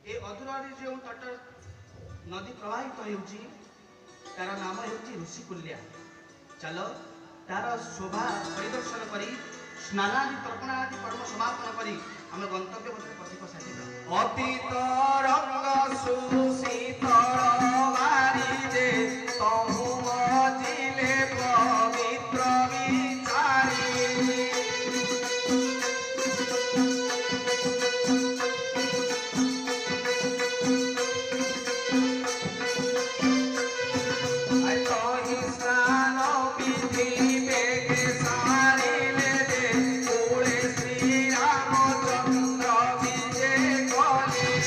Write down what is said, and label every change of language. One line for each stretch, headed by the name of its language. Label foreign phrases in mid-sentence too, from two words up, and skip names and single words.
Odia: ଅଦୂରରେ ଯେଉଁ ତଟ ନଦୀ ପ୍ରବାହିତ ହେଉଛି ତାର ନାମ ହେଉଛି ଋଷିକୁଲ୍ୟା। ଚାଲ ତାର ଶୋଭା ପରିଦର୍ଶନ କରି ସ୍ନାନାଦି ତର୍ପଣାଦି କର୍ମ ସମାପନ କରି ଆମେ ଗନ୍ତବ୍ୟ ପଥରେ ପଥିକ ସାଜିବା। ଅତୀତ ରଙ୍ଗ ସୁଶୀତଳ ବାରିଦେ ତହୁ ମଜିଲେ ପବିତ୍ର ବିଚାରି ତହି ସ୍ନାନ ବିଧି ବେଗେ ସାରିଲେ ଦେ କୁଳେ ଶ୍ରୀରାମଚନ୍ଦ୍ର ବିଜେ ଗଲେ